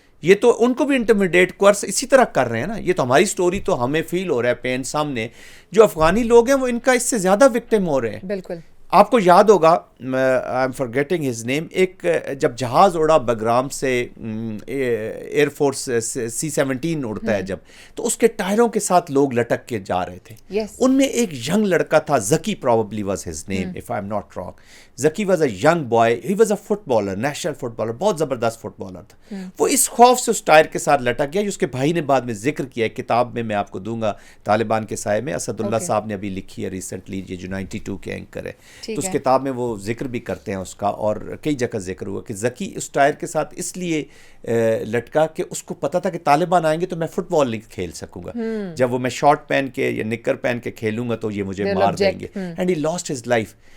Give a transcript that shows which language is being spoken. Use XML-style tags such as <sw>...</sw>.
<ur>یہ تو ان کو بھی انٹرمیڈیٹ کورس اسی طرح کر رہے ہیں نا. یہ تو ہماری سٹوری تو ہمیں فیل ہو رہا ہے, پین سامنے, جو افغانی لوگ ہیں وہ ان کا اس سے زیادہ وکٹم ہو رہے ہیں. بالکل. آپ کو یاد ہوگا,</ur> <en>I am forgetting his name,</en> <ur>ایک جب جہاز اڑا بگرام سے, ایئر فورس C-17 اڑتا ہے جب, تو اس کے ٹائروں کے ساتھ لوگ لٹک کے جا رہے تھے. ان میں ایک ینگ لڑکا تھا,</ur> <en>Zaki probably was his name if I'm not wrong. Zaki was a young boy, he was a footballer, national footballer,</en> <ur>بہت زبردست فٹ بالر تھا. وہ اس خوف سے اس ٹائر کے ساتھ لٹک گیا. اس کے بھائی نے بعد میں ذکر کیا, کتاب میں آپ کو دوں گا, طالبان کے سائے میں, اسد اللہ صاحب نے ابھی لکھی ہے ریسنٹلی, یہ جو 92 کے اینکر ہے, تو اس کتاب میں وہ ذکر بھی کرتے ہیں اس کا, اور کئی جگہ ذکر ہوا کہ زکی اس ٹائر کے ساتھ اس لیے لٹکا کہ اس کو پتا تھا کہ طالبان آئیں گے تو میں فٹ بال نہیں کھیل سکوں گا, جب وہ میں شارٹ پہن کے یا نکر پہن کے کھیلوں گا تو یہ مجھے مار دیں گے,</ur> <en>And he lost his life.</en>